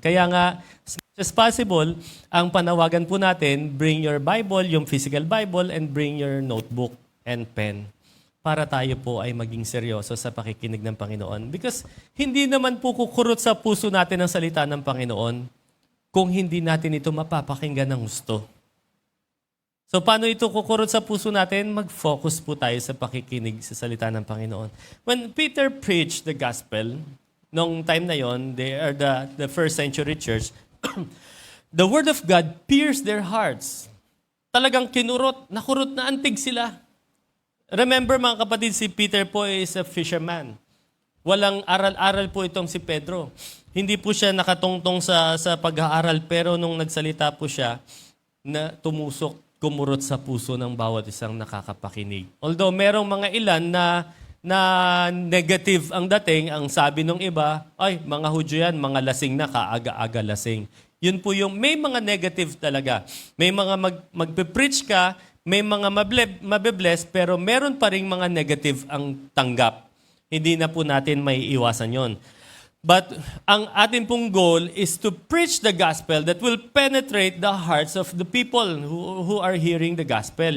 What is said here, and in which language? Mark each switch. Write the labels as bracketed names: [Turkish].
[Filipino] Kaya nga, [English] as much as possible, [Filipino] ang panawagan po natin, [English] bring your Bible, [Filipino] yung physical Bible, [English] and bring your notebook and pen [Filipino] para tayo po ay maging seryoso sa pakikinig ng Panginoon. Because hindi naman po kukurot sa puso natin ang salita ng Panginoon kung hindi natin ito mapapakinggan ng gusto. So paano ito kukurot sa puso natin? Mag-focus po tayo sa pakikinig sa salita ng Panginoon. [English] When Peter preached the gospel, [Filipino] nung time na yon, [English] they are the first century church, the word of God pierced their hearts. [Filipino] Talagang nakurot na antig sila. Remember mga kapatid, si Peter po [English] is a fisherman. [Filipino] Walang aral-aral po itong si Pedro. Hindi po siya nakatungtong sa pag-aaral, pero nung nagsalita po siya, na kumurot sa puso ng bawat isang nakakapakinig. Although merong mga ilan na negative ang dating, ang sabi ng iba, ay, mga Hudyo yan, mga lasing na, kaaga-aga lasing. Yun po yung, may mga negative talaga. May mga magpe-preach ka, may mga mabe-bless, pero meron pa rin mga negative ang tanggap. Hindi na po natin may iwasan yon. [English] But [Filipino] ang atin pong [English] goal is to preach the gospel that will penetrate the hearts of the people who are hearing the gospel.